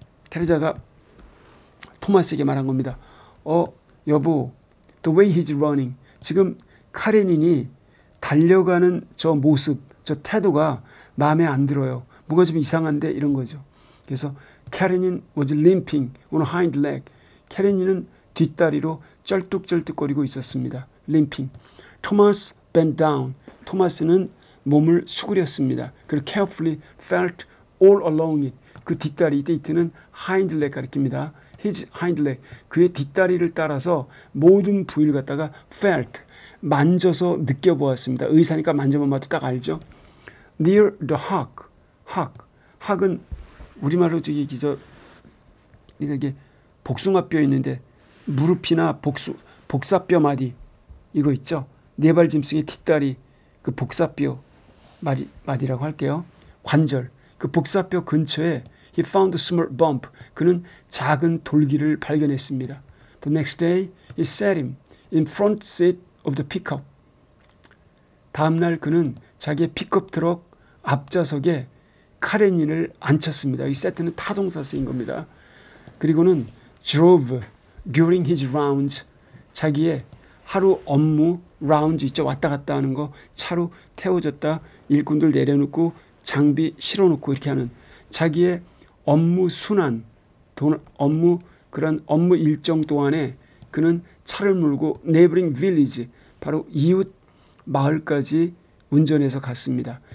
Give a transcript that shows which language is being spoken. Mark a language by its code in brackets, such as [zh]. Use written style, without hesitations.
[ko] 테레자가 토마스에게 말한 겁니다. 여보, [en] the way he's running. [ko] 지금 카레닌이 달려가는 저 모습, 저 태도가 마음에 안 들어요. 뭔가 좀 이상한데 이런 거죠. 그래서 카레닌 [en] was limping on a hind leg. [ko] 카레닌은 뒷다리로 쩔뚝쩔뚝거리고 있었습니다. [en] limping. Thomas bent down. [ko] 토마스는 몸을 수그렸습니다. [en] 그리고 carefully felt all along it. [ko] 그 뒷다리, 이때는 hind leg 가리킵니다. [en] his hind leg. [ko] 그의 뒷다리를 따라서 모든 부위를 갖다가 felt. 만져서 느껴보았습니다. 의사니까 만져만 봐도 딱 알죠. [en] Near the hock. [ko] hock은 우리말로 이게 복숭아뼈 있는데 무릎이나 복사뼈 마디 이거 있죠. 네 발 짐승의 뒷다리 그 복사뼈 마디라고 할게요. 관절 그 복사뼈 근처에 [en] he found a small bump. [ko] 그는 작은 돌기를 발견했습니다. [en] The next day he sat him in front seat of the pickup. [ko] 다음날 그는 자기의 픽업 트럭 앞좌석에 카레닌을 앉혔습니다. 이 세트는 타동사 쓰인 겁니다. 그리고는 [en] drove during his rounds, [ko] 자기의 하루 업무 라운지 있죠. 왔다 갔다 하는 거 차로 태워줬다 일꾼들 내려놓고 장비 실어놓고 이렇게 하는 자기의 업무 순환 그런 업무 일정 동안에 그는 차를 몰고 [en] neighboring village, [ko] 바로 이웃 마을까지 운전해서 갔습니다.